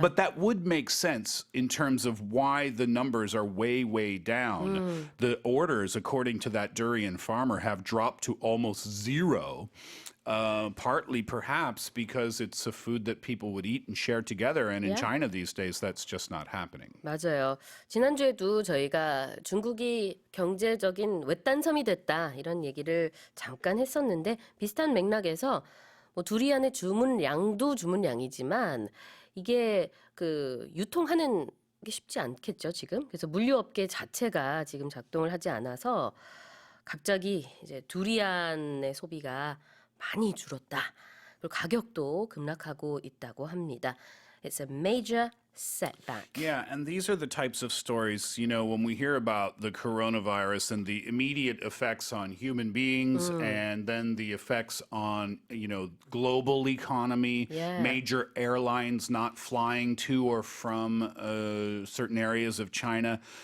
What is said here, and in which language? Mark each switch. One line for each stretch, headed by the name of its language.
English: But that would make sense in terms of why the numbers are way, way down. The orders, according to that durian farmer, have dropped to almost zero. Partly perhaps because it's a food that people would eat and share together. And in Yeah. China these days, that's just not happening.
Korean: 맞아요. 지난주에도 저희가 중국이 경제적인 외딴섬이 됐다 이런 얘기를 잠깐 했었는데 비슷한 맥락에서 뭐 두리안의 주문량도 주문량이지만 이게 그 유통하는 게 쉽지 않겠죠, 지금. 그래서 물류업계 자체가 지금 작동을 하지 않아서 갑자기 이제 두리안의 소비가 많이 줄었다. 그리고 가격도 급락하고 있다고 합니다.
English: It's a major setback. Yeah, and these are the types of stories, you know, when we hear about the coronavirus and the immediate effects on human beings and then the effects on, you know, global economy, Yeah. major airlines not flying to or from certain areas of China.